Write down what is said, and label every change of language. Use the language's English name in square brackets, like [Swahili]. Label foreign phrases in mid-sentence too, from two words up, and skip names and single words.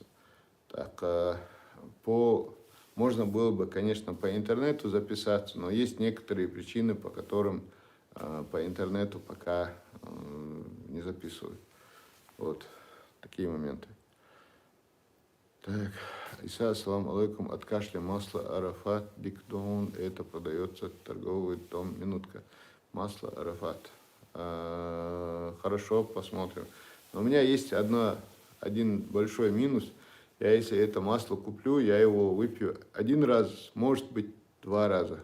[Russian] Так, можно было бы, конечно, по интернету записаться, но есть некоторые причины, по которым по интернету пока не записывают. Вот такие моменты. Так, Иса, [Arabic] السلام عليكم, [Russian] от кашля масло Арафат, Дикдон, это продается торговый дом, минутка, масло Арафат. Хорошо, посмотрим. Но у меня есть один большой минус. Я если это масло куплю, я его выпью один раз, может быть, 2 раза.